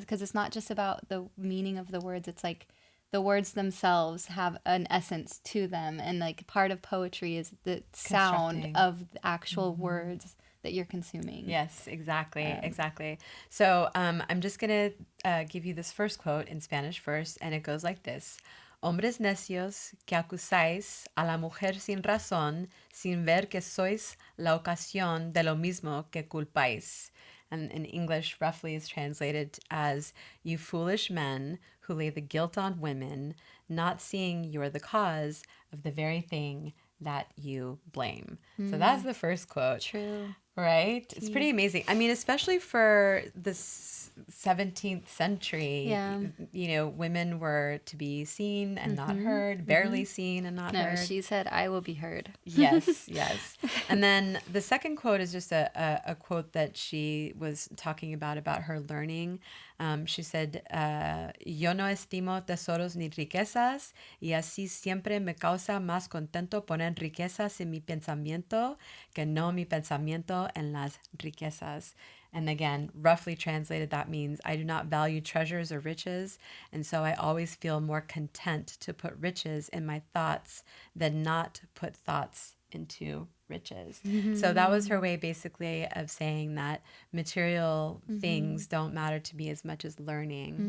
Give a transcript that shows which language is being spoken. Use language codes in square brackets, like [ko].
[en] Because it's not just about the meaning of the words. It's the words themselves have an essence to them. And part of poetry is the sound of the actual words that you're consuming. Yes, exactly. So I'm just going to give you this first quote in Spanish first, and it goes like this. [es] Hombres necios que acusáis a la mujer sin razón, sin ver que sois la ocasión de lo mismo que culpáis. [en] And in English, roughly is translated as, you foolish men who lay the guilt on women, not seeing you're the cause of the very thing that you blame. So that's the first quote. True. Right? It's pretty amazing. I mean, especially for the 17th century, women were to be seen and not heard, barely seen and not heard. No, she said, I will be heard. Yes. And then the second quote is just a quote that she was talking about her learning. She said, [es] yo no estimo tesoros ni riquezas, y así siempre me causa más contento poner riquezas en mi pensamiento que no mi pensamiento en las riquezas. [en] And again, roughly translated, that means I do not value treasures or riches, and so I always feel more content to put riches in my thoughts than not put thoughts into riches. So that was her way basically of saying that material things don't matter to me as much as learning.